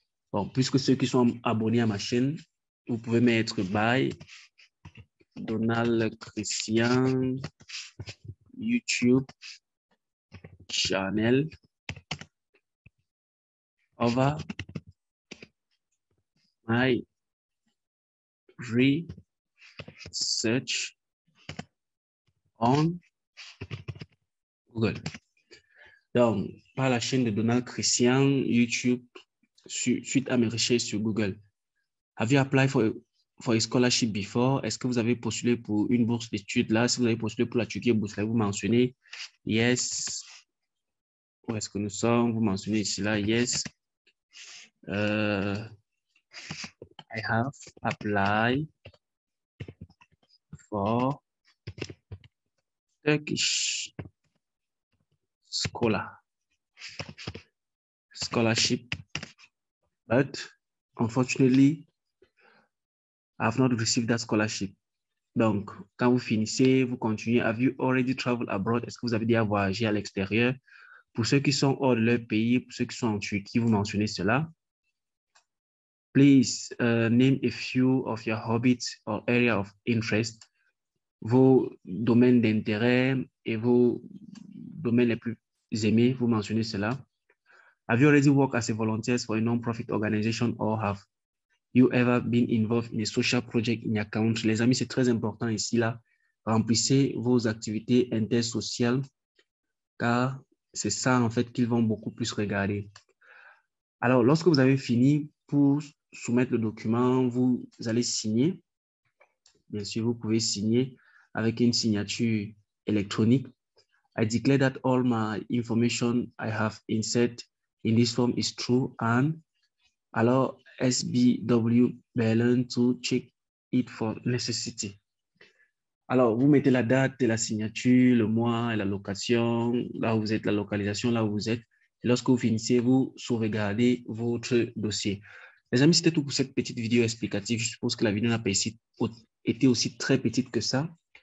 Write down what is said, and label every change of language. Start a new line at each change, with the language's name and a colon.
French: Bon, puisque ceux qui sont abonnés à ma chaîne, vous pouvez mettre
English: by Donald Christian YouTube channel over my research on Google.
French: Donc, par la chaîne de Donald Christian YouTube, suite à mes recherches sur Google.
English: Have you applied for a scholarship before?
French: Est-ce que vous avez postulé pour une bourse d'études là? Si vous avez postulé pour la Turquie bourse là, vous mentionnez yes. Où est-ce que nous sommes? Vous mentionnez ici là, yes.
English: I have applied for Turkish scholarship, but unfortunately, I have not received that scholarship.
French: Donc, quand vous finissez, vous continuez.
English: Have you already traveled abroad?
French: Est-ce que vous avez déjà voyagé à l'extérieur? Pour ceux qui sont hors de leur pays, pour ceux qui sont en Turquie, vous mentionnez cela.
English: Please name a few of your hobbies or area of interest,
French: vos domaines d'intérêt et vos domaines les plus aimés, vous mentionnez cela.
English: Have you already worked as a volunteer for a non-profit organization or have you ever been involved in a social project in your country?
French: Les amis, c'est très important ici, là. Remplissez vos activités intersociales car c'est ça, en fait, qu'ils vont beaucoup plus regarder. Alors, lorsque vous avez fini pour soumettre le document, vous allez signer. Bien sûr, vous pouvez signer avec une signature électronique.
English: I declare that all my information I have inserted in this form is true and allow SBW Berlin to check it for necessity.
French: Alors, vous mettez la date de la signature, le mois et la location, là où vous êtes, la localisation, là où vous êtes. Et lorsque vous finissez, vous sauvegardez votre dossier. Les amis, c'était tout pour cette petite vidéo explicative. Je suppose que la vidéo n'a pas été aussi très petite que ça.